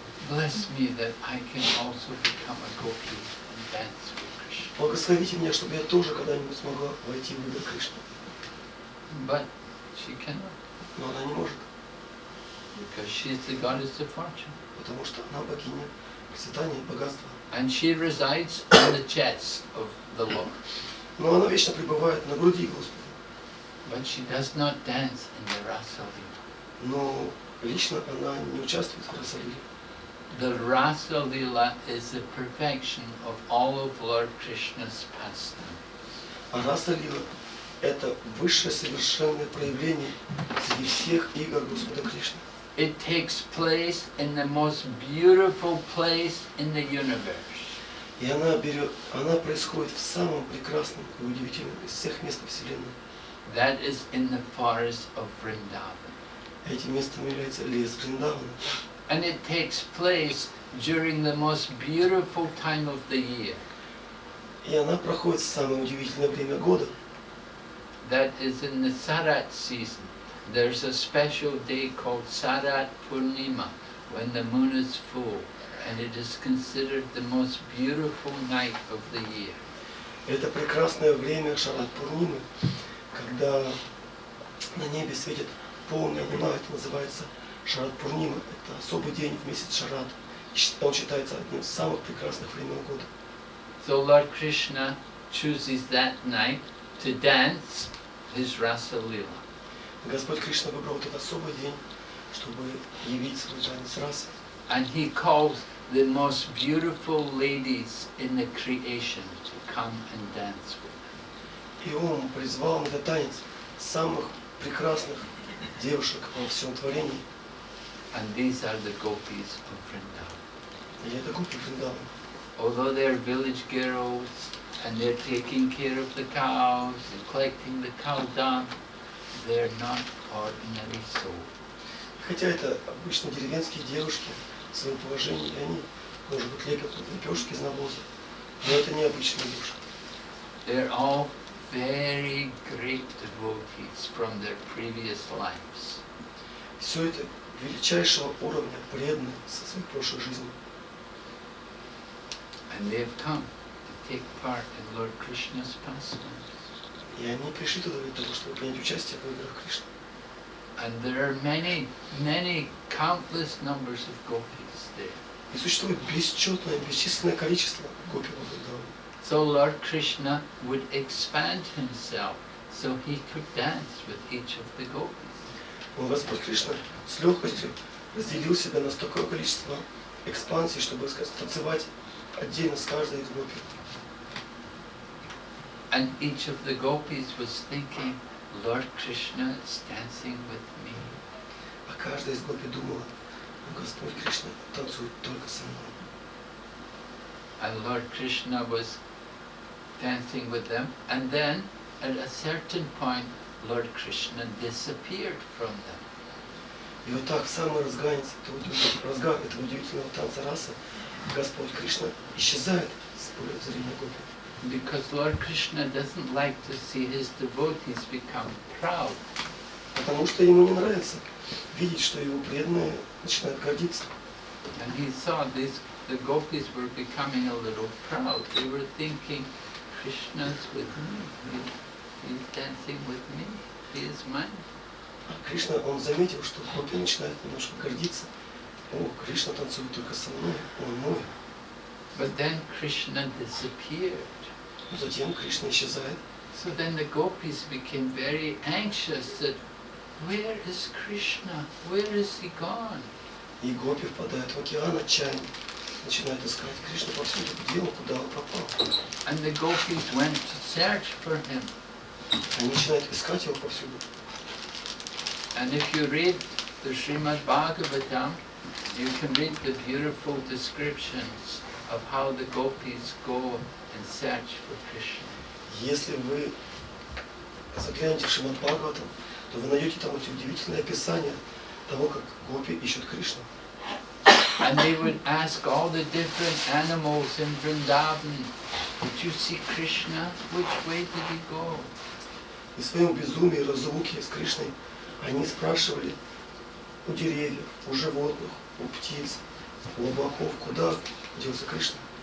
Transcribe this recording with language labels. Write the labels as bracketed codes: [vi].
[en] Bless me that I can also become a gopi and dance with Krishna. [ru] Благословите меня, чтобы я тоже когда-нибудь смогла войти в игры Кришны. [en] But she cannot, [ru] Но она не может, [en] because she's the goddess of fortune. [ru] потому что она богиня процветания и богатства. [en] And she resides on the chest of the Lord. [ru] Но она вечно пребывает на груди Господа. [en] But she does not dance in the Rasa Lila. [ru] Но лично она не участвует в Расалиле. [en] The Rasa Lila is the perfection of all of Lord Krishna's pastime. [ru] А Расалила – это высшее совершенное проявление среди всех игр Господа Кришны. [en] It takes place in the most beautiful place in the universe. [ru] И она происходит в самом прекрасном и удивительном из всех мест Вселенной. [en] That is in the forest of Vrindavan. [ru] Этим местом является лес Вриндавана. [en] And it takes place during the most beautiful time of the year. [ru] И она проходит в самое удивительное время года. [en] That is in the Sarat season. There's a special day called Sarat Purnima, when the moon is full, and it is considered the most beautiful night of the year. [ru] Это прекрасное время Шарат Пурнимы, когда на небе светит полная луна. Это называется Шарат Пурнима. Это особый день в месяц Шарат. Он считается одним из самых прекрасных времен года. [en] So Lord Krishna chooses that night to dance his Rasa Lila. [ru] Господь Кришна выбрал этот особый день, чтобы явить свой танец расы. [en] And he calls the most beautiful ladies in the creation to come and dance with him. [ru] И он призвал на этот танец самых прекрасных девушек во всем творении. [en] And these are the gopis of Vrindavan. [ru] И это гопи Вриндавана. [en] Although they're village girls and they're taking care of the cows and collecting the cow dung, they're not ordinary souls. [ru] Хотя это обычно деревенские девушки в своем положении, и они, может быть, лепят лепешки из навоза, но это необычные души. [en] They're all very great devotees from their previous lives. [ru] Все это величайшего уровня, преданные со своих прошлых жизней. [en] And they've come to take part in Lord Krishna's pastimes. [ru] И они пришли туда для того, чтобы принять участие в играх Кришны. [en] And there are many, many, countless numbers of gopis there. [ru] И существует бесчетное, бесчисленное количество гопи во Вриндаване. [en] So Lord Krishna would expand himself so he could dance with each of the gopis. [ru] Но Господь Кришна с легкостью разделил себя на столько количество экспансий, чтобы танцевать отдельно с каждой из гопи. [en] And each of the gopis was thinking, Lord Krishna is dancing with me. [ru] А каждая из гопи думала, Господь Кришна танцует только со мной. [en] And Lord Krishna was dancing with them. And then, at a certain point, Lord Krishna disappeared from them. [ru] И вот так, в самый разгар этого удивительного танца расы, Господь Кришна исчезает с поля зрения гопи. [en] Because Lord Krishna doesn't like to see his devotees become proud. [ru] Потому что ему не нравится видеть, что его преданные начинают гордиться. [en] And he saw the gopis were becoming a little proud. They were thinking, Krishna's with me, he's dancing with me, he is mine. [ru] А Кришна, он заметил, что гопи начинают немножко гордиться. О, Кришна танцует только со мной, он мой. [en] But then Krishna disappeared. [ru] Но затем Кришна исчезает. [en] So then the gopis became very anxious that, where is Krishna? Where is he gone? [ru] И гопи впадают в океан отчаяния, начинают искать Кришну повсюду, где он, куда он пропал. [en] And the gopis went to search for him. [ru] Они начинают искать его повсюду. [en] And if you read the Srimad Bhagavatam, you can read the beautiful descriptions of how the gopis go and search for Krishna. [ru] Если вы заглянете в Шримад Бхагаватам, то вы найдете там эти удивительные описания того, как гопи ищут Кришну. [en] And they would ask all the different animals in Vrindavan, did you see Krishna? Which way did he go? [ru] И в своем безумии, разлуке с Кришной, они спрашивали у деревьев, у животных, у птиц, у облаков, куда делся Кришна.